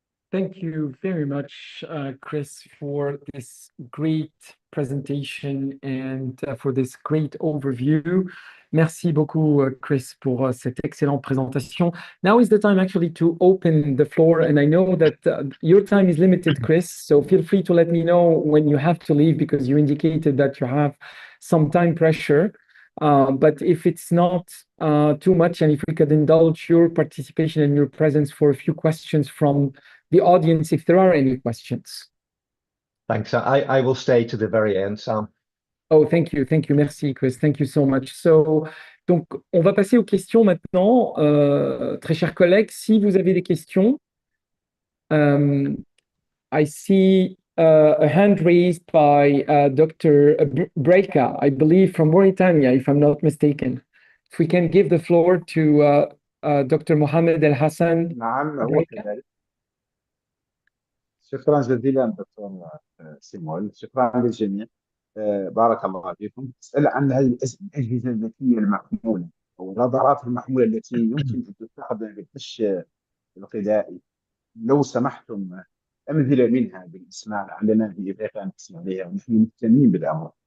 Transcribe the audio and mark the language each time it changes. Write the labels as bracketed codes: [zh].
[en] Thank you very much, Chris, for this great presentation and for this great overview. [fr] Merci beaucoup, Chris, pour cette excellente présentation. [en] Now is the time actually to open the floor, and I know that your time is limited, Chris, so feel free to let me know when you have to leave, because you indicated that you have some time pressure. But if it's not too much, and if we could indulge your participation and your presence for a few questions from the audience, if there are any questions. Thanks. I will stay to the very end, Sam. Oh, thank you. Thank you. [fr] Merci, [en] Chris. Thank you so much. So, [fr] donc, on va passer aux questions maintenant. Très chers collègues, si vous avez des questions, [en] I see a hand raised by Dr. Breika, I believe from Mauritania, if I'm not mistaken. If we can give the floor to Dr. Mohamed El Hassan. [ar] نعم هو كذلك. شكرا جزيلا دكتور سيمول، شكرا للجميع. بارك الله فيكم. اسال عن الاجهزه الذكيه المحموله او الرادارات المحموله التي يمكن ان تستخدم في الغش الغذائي، لو سمحتم امثله منها بالاسماء لنا اذا كانت تسمع بها، ونحن مهتمين بالامر.